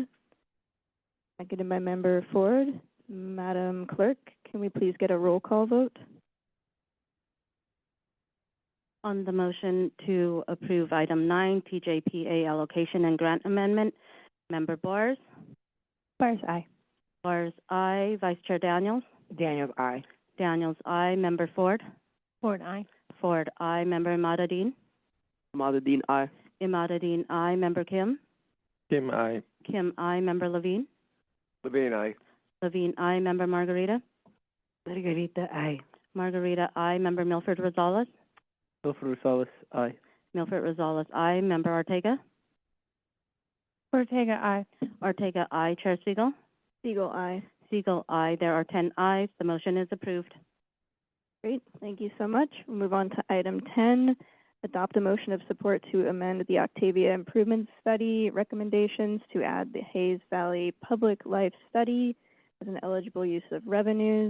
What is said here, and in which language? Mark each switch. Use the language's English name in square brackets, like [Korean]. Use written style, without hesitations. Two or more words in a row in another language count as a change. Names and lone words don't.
[English] Seconded by Member Ford. Madam Clerk, can we please get a roll call vote? On the motion to approve item 9, TJPA allocation and grant amendment, Member Bars? Bars, aye. Bars, aye. Vice Chair Daniels? Daniels, aye. Daniels, aye. Member Ford? Ford, aye. Ford, aye. Member Imadadeen? Ahmadudin, aye. Imadadeen, aye. Member Kim? Kim, aye. Kim, aye. Member Levine? Levine, aye. Levine, aye. Member Margarita? Margarita, aye. Margarita, aye. Member Milford Rosales? Milford Rosales, aye. Milford Rosales, aye. Member Ortega? Ortega, aye. Ortega, aye. Chair Siegel? Siegel, aye. Siegel, aye. There are 10 ayes. The motion is approved. Great, thank you so much. We'll move on to item 10, adopt a motion of support to amend the Octavia Improvement Study recommendations to add the Hayes Valley Public Life Study as an eligible use of revenues.